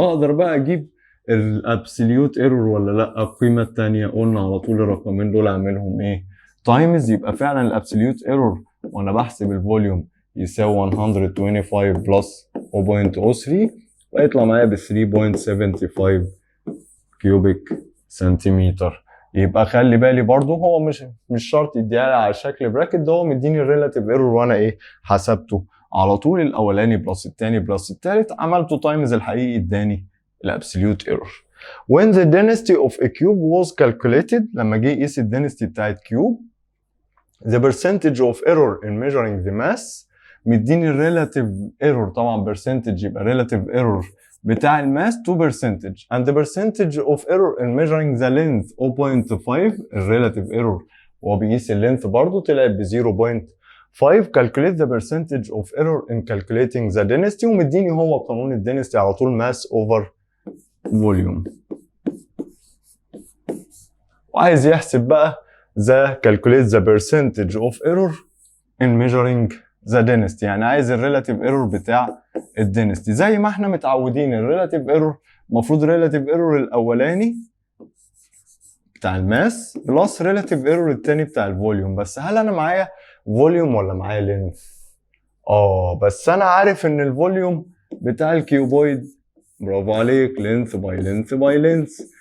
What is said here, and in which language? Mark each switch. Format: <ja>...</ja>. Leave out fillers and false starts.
<ar>اقدر بقى اجيب الابسوليوت ايرور ولا لا؟ القيمه الثانيه قلنا على طول الرقمين دول اعملهم ايه تايمز، يبقى فعلا الابسوليوت ايرور وانا بحسب الفوليوم يساوي 125 بلس 0.03 ويطلع معايا ب 3.75 كيوبيك سنتيمتر. يبقى خلي بالي برضو هو مش شرط يديها لي على شكل براكت، ده هو مديني الريلاتيف ايرور وانا ايه حسبته على طول، الاولاني بلس الثاني بلس الثالث عملته تايمز الحقيقي اداني الابسوليوت ايرور.</ar> <en>when the density of a cube was calculated،</en> <ar>لما جه يقيس الدنسيتي بتاعت كيوب،</ar> <en>the percentage of error in measuring the mass</en> <ar>مديني الريلاتيف ايرور، طبعا</ar> <en>percentage</en> <ar>يبقى ريلاتيف ايرور بتاع الماس</ar> <en>2% and the percentage of error in measuring the length 0.5،</en> <ar>الريلاتيف ايرور وهو بيقيس اللينث برضه طلعت ب</ar> <en>0.5. calculate the percentage of error in calculating the density،</en> <ar>ومديني هو قانون الدنسيتي على طول</ar> <en>mass over volume،</en> <ar>وعايز يحسب بقى</ar> <en>calculate the percentage of error in measuring the density.</en> <ar>يعني عايز الريلاتيف ايرور بتاع الدنستي. زي ما احنا متعودين الريلاتيف ايرور المفروض ريلاتيف ايرور الاولاني بتاع الماس بلس ريلاتيف ايرور التاني بتاع الفوليوم. بس هل انا معايا فوليوم ولا معايا لينث؟ بس انا عارف ان الفوليوم بتاع الكيوبويد، برافو عليك، لينث باي لينث باي لينث.</ar>